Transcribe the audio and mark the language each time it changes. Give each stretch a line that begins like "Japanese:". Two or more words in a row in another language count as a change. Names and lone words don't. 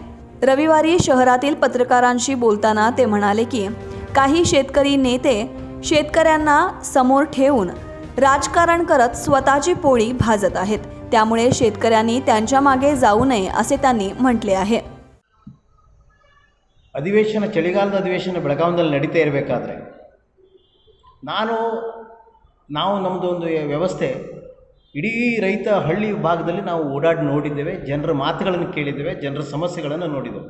Marathi: रविवारी शहरातील पत्रकारांशी बोलताना ते म्हणाले की काही शेतकरी नेते शेतकऱ्यांना समोर ठेवून राजकारण करत स्वतःची पोळी भाजत आहेत. त्यामुळे शेतकऱ्यांनी त्यांच्या मागे जाऊ नये असे त्यांनी म्हटले आहे.
Kannada: ಅಧಿವೇಶನ ಚಳಿಗಾಲದ ಅಧಿವೇಶನ ಬೆಳಗಾವಿಯಲ್ಲಿ ನಡೀತಾ ಇರಬೇಕಾದ್ರೆ ನಾವು ನಮ್ಮದು ಒಂದು ವ್ಯವಸ್ಥೆ ಇಡೀ ರೈತ ಹಳ್ಳಿ ಭಾಗದಲ್ಲಿ ನಾವು ಓಡಾಡಿ ನೋಡಿದ್ದೇವೆ, ಜನರ ಮಾತುಗಳನ್ನು ಕೇಳಿದ್ದೇವೆ, ಜನರ ಸಮಸ್ಯೆಗಳನ್ನು ನೋಡಿದ್ದೇವೆ.